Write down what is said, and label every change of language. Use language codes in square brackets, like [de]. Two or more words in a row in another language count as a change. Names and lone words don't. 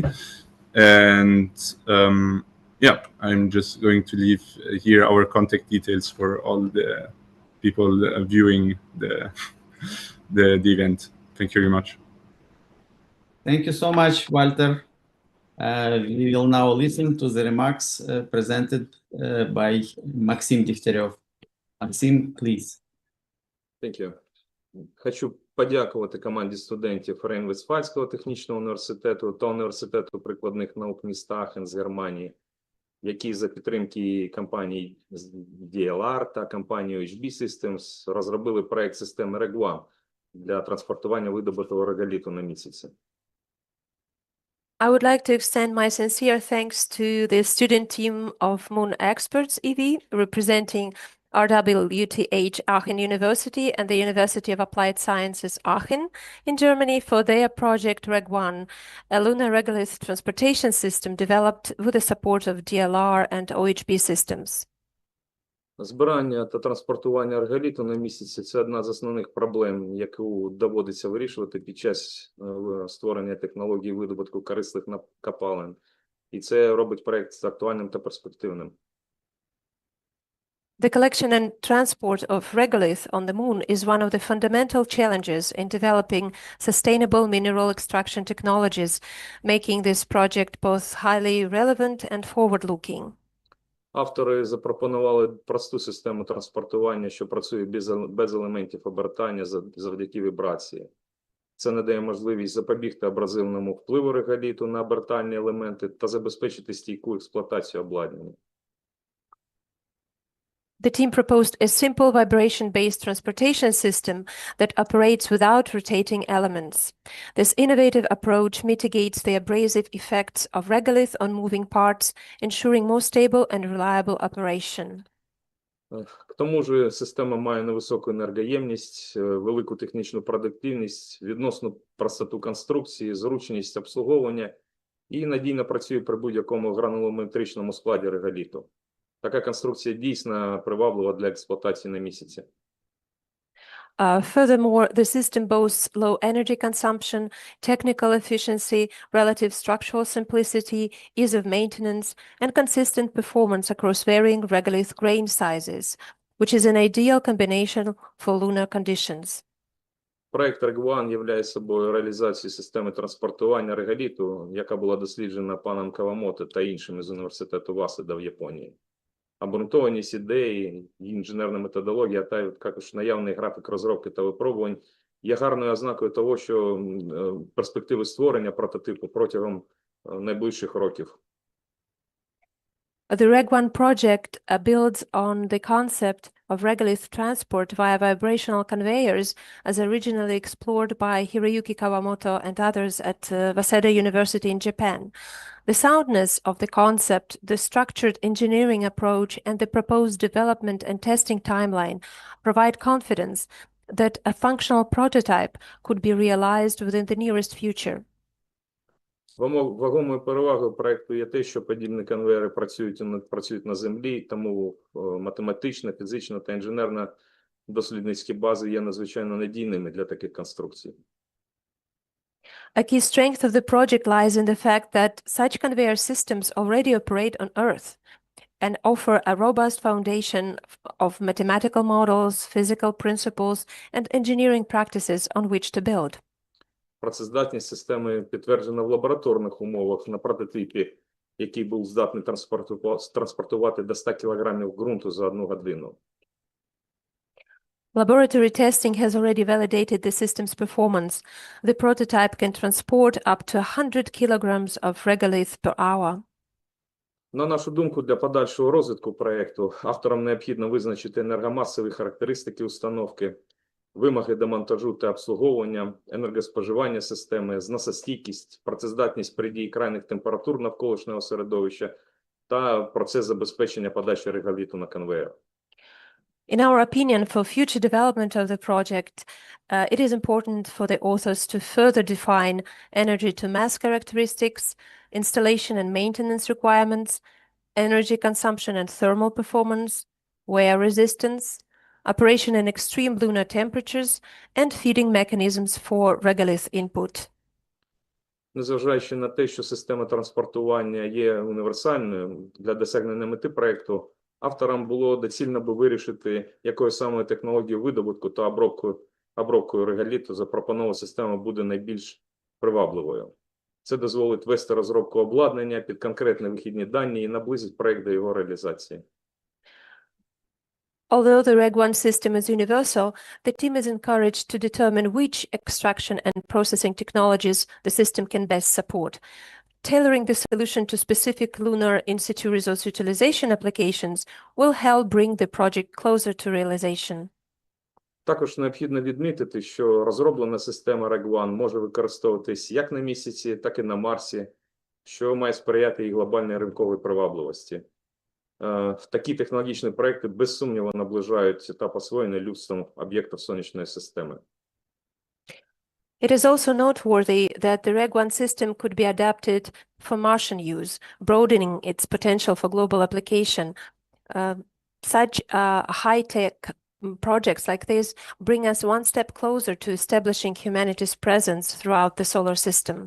[en] And yeah, I'm just going to leave here our contact details for all the people viewing the event. Thank you very much. Thank you so much, Walter. We will now listen to the remarks presented by Maxim Degtyarev. Maxim, please. Thank you. [uk] Хочу подякувати команді студентів Рейн-Вестфальського технічного університету та університету прикладних наук міста Ахен з Германії, які за підтримки компаній DLR та компанії HB Systems розробили проект системи REG-1 для транспортування видобутого реголіту на місяці. [en] I would like to extend my sincere thanks to the student team of Moon Experts EV, representing RWTH Aachen University and the University of Applied Sciences Aachen in Germany for their project REG-1, a lunar regolith transportation system developed with the support of DLR and OHB systems. [uk] Збирання та транспортування реголіту на місяці – це одна з основних проблем, яку доводиться вирішувати під час створення технологій видобутку корисних копалин. І це робить проект актуальним та перспективним. [en] The collection and transport of regolith on the Moon is one of the fundamental challenges in developing sustainable mineral extraction technologies, making this project both highly relevant and forward-looking. [uk] Автори запропонували просту систему транспортування, що працює без елементів обертання завдяки вібрації. Це надає можливість запобігти абразивному впливу реголіту на обертальні елементи та забезпечити стійку експлуатацію обладнання. [en] The team proposed a simple vibration-based transportation system that operates without rotating elements. This innovative approach mitigates the abrasive effects of regolith on moving parts, ensuring more stable and reliable operation. [uk] К тому ж система має невисоку енергоємність, велику технічну продуктивність, відносну простоту конструкції, зручність обслуговування і надійно працює при будь-якому гранулометричному складі реголіту. Така конструкція дійсно приваблива для експлуатації на місяці. [en] Furthermore, the system boasts low energy consumption, technical efficiency, relative structural simplicity, ease of maintenance, and consistent performance across varying regolith grain sizes, which is an ideal combination for lunar conditions. [uk] Проект REG-1 являє собою реалізацію системи транспортування реголіту, яка була досліджена паном Кавамото та іншими з університету Васеда в Японії. Обґрунтованість ідеї, інженерна методологія, та також наявний графік розробки та випробувань є гарною ознакою того, що перспективи створення прототипу протягом найближчих років. [en] The REG-1 project builds on the concept of regolith transport via vibrational conveyors as originally explored by Hiroyuki Kawamoto and others at Waseda University in Japan. The soundness of the concept, the structured engineering approach, and the proposed development and testing timeline provide confidence that a functional prototype could be realized within the nearest future. [uk] Вагомою перевагою проекту є те, що подібні конвейери працюють на землі, тому математична, фізична та інженерна дослідницькі бази є надзвичайно надійними для таких конструкцій. [en] A key strength of the project lies in the fact that such conveyor systems already operate on Earth and offer a robust foundation of mathematical models, physical principles, and engineering practices on which to build. [uk] Працездатність системи підтверджена в лабораторних умовах на прототипі, який був здатний транспортувати до 100 кг ґрунту за 1 годину. [en] Laboratory testing has already validated the system's performance. The prototype can transport up to 100 kilograms of regolith per hour. [uk] На нашу думку, для подальшого розвитку проєкту авторам необхідно визначити енергомасові характеристики установки, вимоги до монтажу та обслуговування, енергоспоживання системи, зносостійкість, працездатність при дії крайніх температур навколишнього середовища та процес забезпечення подачі реголіту на конвейер. [en] In our opinion, for future development of the project, it is important for the authors to further define energy-to-mass characteristics, installation and maintenance requirements, energy consumption and thermal performance, wear resistance, operation in extreme lunar temperatures, and feeding mechanisms for regolith input. [uk] Незважаючи на те, що система транспортування є універсальною для досягнення мети проєкту, авторам було доцільно би вирішити, якою саме технологією видобутку та обробкою реголіту запропонована система буде найбільш привабливою. Це дозволить вести розробку обладнання під конкретні вихідні дані і наблизить проєкт до його реалізації. [en] Although the Reg1 system is universal, the team is encouraged to determine which extraction and processing technologies the system can best support. Tailoring the solution to specific lunar in-situ resource utilization applications will help bring the project closer to realization. [uk] Також необхідно відмітити, що розроблена система Reg1 може використовуватись як на місяці, так і на Марсі, що має сприяти і глобальній ринковій привабливості. Такі технологічні проекти без сумніву наближають етап освоєння людством об'єктів сонячної системи. [en] It is also noteworthy that the Reg1 system could be adapted for Martian use, broadening its potential for global application. Such high-tech projects like this bring us one step closer to establishing humanity's presence throughout the solar system.